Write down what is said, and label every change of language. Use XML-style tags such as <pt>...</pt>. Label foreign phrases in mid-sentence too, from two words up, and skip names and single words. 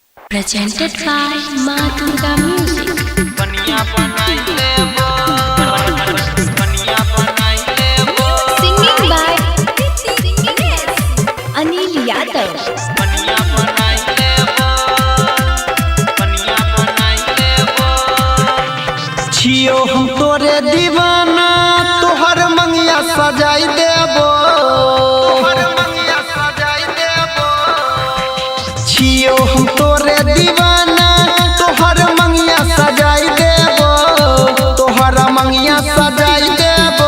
<en>Presented by Ma Durga Music. Singing by Anil Yadav.</en> <mai>छियो हम तोरे दीवाना तोहर मंगिया सजाई देबो, छियो हम तोरे दीवाना तोहर मंगिया सजाई देबो, तोहर मंगिया सजाई देबो।</mai>